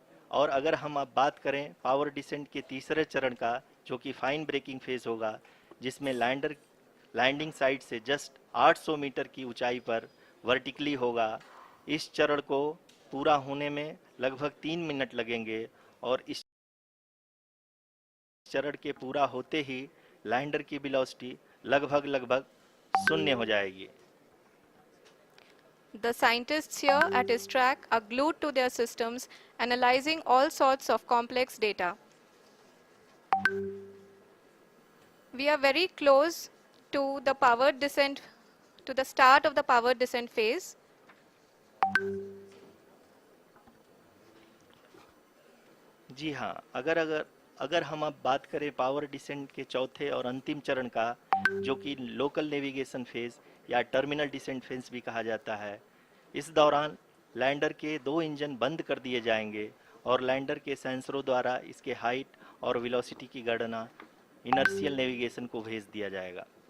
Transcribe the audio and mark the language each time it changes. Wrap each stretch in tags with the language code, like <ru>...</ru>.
<hi>और अगर हम अब बात करें पावर डिसेंट के तीसरे चरण का, जो कि फाइन ब्रेकिंग फेज होगा, जिसमें लैंडिंग साइट से जस्ट 800 मीटर की ऊंचाई पर वर्टिकली होगा। इस चरण को पूरा होने में लगभग 3 मिनट लगेंगे और इस चरण के पूरा होते ही लैंडर की वेलोसिटी लगभग 0 हो जाएगी।</hi> <en>The scientists here at his track are glued to their systems, analyzing all sorts of complex data. We are very close to the powered descent, to the start of the powered descent phase.</en> <hi>जी हाँ, अगर हम अब बात करें power descent के चौथे और अंतिम चरण का, जो कि लोकल नेविगेशन फेज या टर्मिनल डिसेंट फेज भी कहा जाता है, इस दौरान लैंडर के 2 इंजन बंद कर दिए जाएंगे और लैंडर के सेंसरों द्वारा इसके हाइट और वेलोसिटी की गणना इनर्शियल नेविगेशन को भेज दिया जाएगा।</hi>